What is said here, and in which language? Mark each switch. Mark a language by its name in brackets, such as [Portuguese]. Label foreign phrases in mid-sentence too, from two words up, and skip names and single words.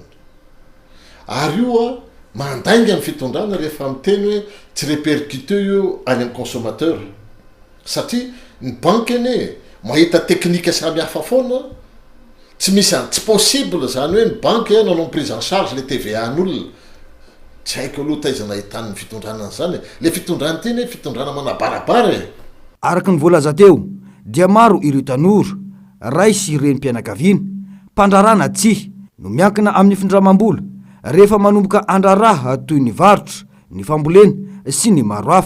[Malagasy] Ary io mandainga ny fitondrana rehefa miteny hoe tsy répercute io any amin'ny consommateur, satria ny banque eny mahita teknika samy hafa foana, tsy misy tsy possible zany hoe ny banque nanao [French] prise en charge le TVA [Malagasy] n'olona. Tsy haiko aloha taizana hitan'ny fitondrana zany. Le fitondrana teny fitondrana manabarabara. Araka ny voalaza teo dia maro ireo tanora, ray sy renim-pianakaviana, mpandrarana tsihy no miankina amin'ny findramam-bola rehefa manomboka andraraha toy ny varotra, ny fambolena sy ny maro hafa.